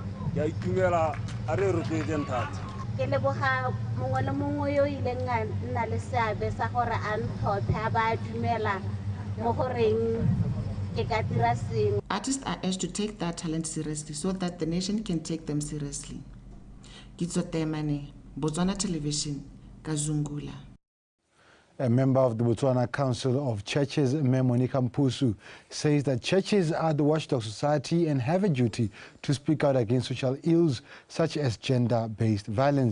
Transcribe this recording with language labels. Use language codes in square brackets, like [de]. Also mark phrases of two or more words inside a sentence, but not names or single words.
[tn] ya itumela a re rotloetseng thata. Ke leboga mongwe le mongwe yo ileng a nna le seabe sa gore a ntlhophe a ba dumela mo goreng ke ka dira sengwe. [en] Artists are urged to take their talent seriously so that the nation can take them seriously. Kitso Temane, Botswana Television, Kazungula. A member of the Botswana Council of Churches, Monica Mpusu, says that churches are the watchdog society and have a duty to speak out against social ills such as gender-based violence.